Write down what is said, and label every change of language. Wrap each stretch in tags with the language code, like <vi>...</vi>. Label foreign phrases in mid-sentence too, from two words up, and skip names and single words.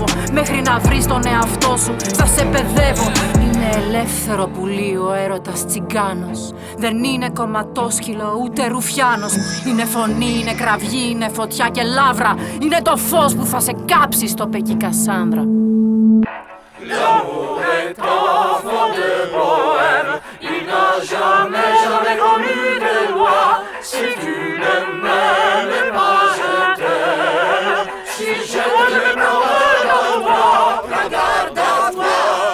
<el>Μέχρι να βρεις τον εαυτό σου θα σε παιδεύω. Είναι ελεύθερο πουλί ο έρωτας τσιγκάνος. Δεν είναι κομματόσκυλο ούτε ρουφιάνος. Είναι φωνή, είναι κραυγή, είναι φωτιά και λαύρα. Είναι το φως που θα σε κάψει στο Πεκί Κασάνδρα.</el> <fr>L'amour est enfant de bohème, il n'a jamais, jamais connu de loi. Si tu ne m'aimes pas, je t'aime. Si je te prends dans toi, prends garde à toi.</fr>